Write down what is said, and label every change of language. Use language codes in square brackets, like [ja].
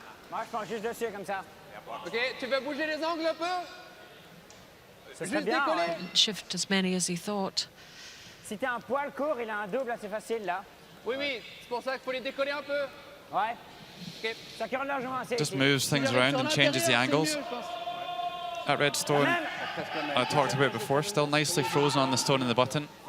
[fr] Moi, je pense juste dessus comme ça. Ok, tu veux bouger les angles un peu? Ça serait bien. Ouais. [en] Didn't shift as many as he thought. [fr] Si t'es un poil court, il a un double assez facile là. Oui, c'est pour ça qu'il faut les décoller un peu. Ouais. Ok. Ça curle largement assez. [en] Just [fr] ici. [en] moves things around and changes the angles. That red stone I talked about before, still nicely frozen on the stone in the button.